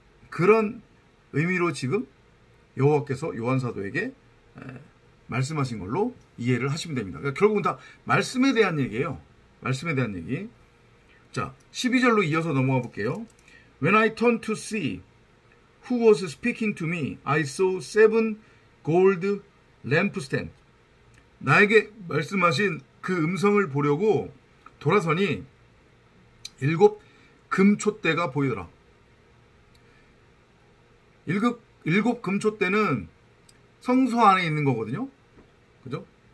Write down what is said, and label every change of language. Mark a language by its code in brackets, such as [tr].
[ko] 그런 의미로 지금 여호와께서 요한사도에게 말씀하신 걸로 이해를 하시면 됩니다. 그러니까 결국은 다 말씀에 대한 얘기예요. 말씀에 대한 얘기. 자, 12절로 이어서 넘어가 볼게요. [en] When I turned to see who was speaking to me, I saw 7 gold lampstands. [ko] 나에게 말씀하신 그 음성을 보려고 돌아서니 7 금촛대가 보이더라. 7 금촛대는 성소 안에 있는 거거든요. 그죠?